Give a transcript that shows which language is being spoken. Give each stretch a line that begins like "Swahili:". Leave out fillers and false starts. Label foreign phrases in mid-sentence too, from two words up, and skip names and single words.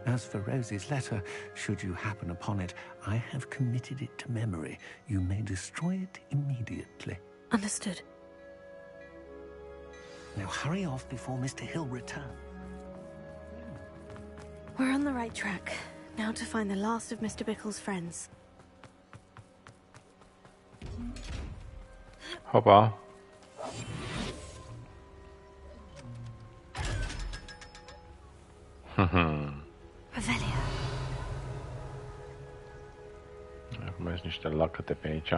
English: As for Rose's letter, should you happen upon it, I have committed it to memory. You may destroy it immediately. Understood. Now hurry off before Mr. Hill returns. We're on the right track. Now to find the last of Mr. Bickle's friends.
Romanian: Hopa. Revelio. Acum sunt niște lacăte pe aici.